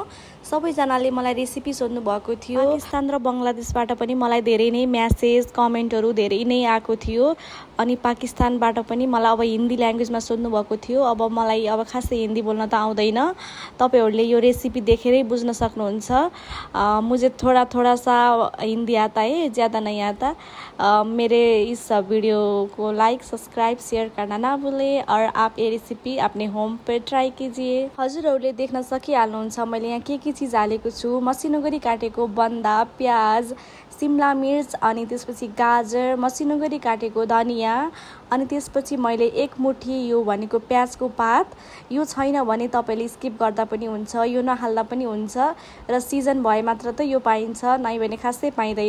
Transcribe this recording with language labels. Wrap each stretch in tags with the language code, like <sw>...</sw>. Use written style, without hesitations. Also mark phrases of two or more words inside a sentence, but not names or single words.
<ne>सबैजनाले मलाई रेसिपी सोध्नु भएको थियो। पाकिस्तान र बङ्गलादेशबाट पनि मलाई धेरै नै म्यासेज कमेन्टहरू धेरै नै आएको थियो। अनि पाकिस्तानबाट पनि मलाई अब हिन्दी ल्याङ्ग्वेजमा सोध्नु भएको थियो। अब मलाई खासै हिन्दी बोल्न त आउँदैन। तपाईहरुले यो रेसिपी देखेरै बुझ्न सक्नुहुन्छ।</ne> <hi>मुझे थोड़ा थोड़ा सा हिंदी आता है, ज़्यादा नहीं आता। मेरे इस वीडियो को लाइक सब्सक्राइब शेयर करना ना भूलें और आप ये रेसिपी अपने होम पे ट्राई कीजिए।</hi> <ne>हजुरहरूले देख्न सकिहाल्नुहुन्छ मैले यहाँ के चीज हालेको छु। मसिनो गरी काटेको बन्दा, प्याज, सिमला मिर्च, अनि त्यसपछि गाजर, मसिनो गरी काटेको धनिया, अनि त्यसपछि मैले एक मुठी यो भनेको प्याजको पात। यो छैन भने तपाईले स्किप गर्दा पनि हुन्छ, यो नहाल्दा पनि हुन्छ र सिजन भए मात्र त यो पाइन्छ, नै भने खासै पाइँदैन।</ne>